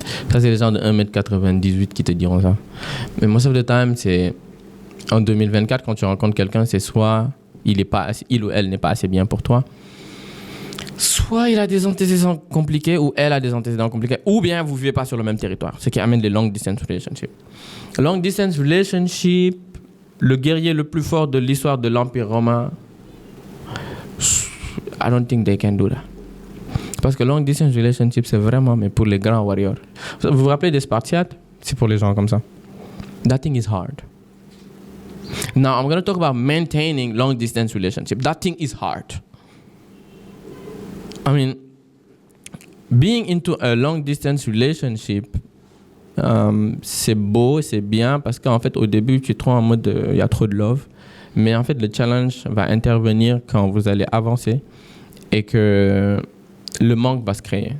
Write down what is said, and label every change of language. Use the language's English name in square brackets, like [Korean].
[French] Ça, c'est les gens de 1m98 qui te diront ça. Mais [English] most of the time, [French] c'est en 2024, quand tu rencontres quelqu'un, c'est soit il ou elle n'est pas assez bien pour toi, soit il a des antécédents compliqués ou elle a des antécédents compliqués, ou bien vous ne vivez pas sur le même territoire, ce qui amène les long distance relationships. Long distance relationship, le guerrier le plus fort de l'histoire de l'Empire romain, [English] I don't think they can do that. [French] Parce que long distance relationship, c'est vraiment mais pour les grands warriors. Vous vous rappelez des Spartiates? C'est pour les gens comme ça. [English] That thing is hard. Now, I'm going to talk about maintaining long distance relationship. That thing is hard. I mean, being into a long distance relationship, [French] c'est beau, c'est bien, parce qu'en fait, au début, tu es trop en mode, il y a trop de love. Mais en fait, le challenge va intervenir quand vous allez avancer et que le manque va se créer.